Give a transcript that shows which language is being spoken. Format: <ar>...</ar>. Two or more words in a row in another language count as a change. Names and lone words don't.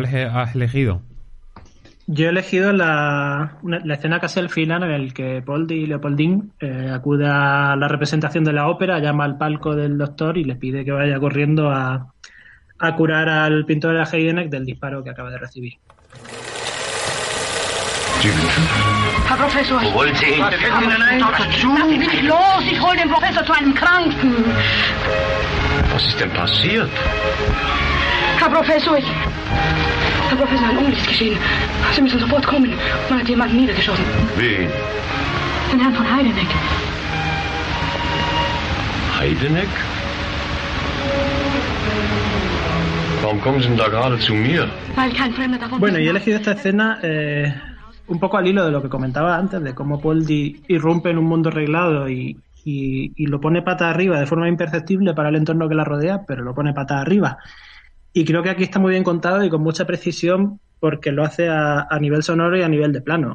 <es>¿Cuál has elegido? Yo he elegido la escena casi al final en el que Leopoldine acude a la representación de la ópera, llama al palco del doctor y le pide que vaya corriendo a curar al pintor Heidenreich del disparo que acaba de recibir.</es> <de>Herr Professor. Wo wollen Sie hin? Nein, Dr. Chu. Lassen Sie mich los. Ich hole den Professor zu einem Kranken. Was ist denn passiert? Herr Professor, ein Unglück ist geschehen. Sie müssen sofort kommen. Man hat jemanden niedergeschossen. Wen? Den Herrn von Heidenreich. Heidenreich? Warum kommen Sie denn da gerade zu mir? Weil kein Fremder davon...</de> <es>Bueno, y he elegido esta escena un poco al hilo de lo que comentaba antes, de cómo Poldi irrumpe en un mundo arreglado y lo pone pata arriba de forma imperceptible para el entorno que la rodea, pero lo pone pata arriba. Y creo que aquí está muy bien contado y con mucha precisión porque lo hace a nivel sonoro y a nivel de plano.</es>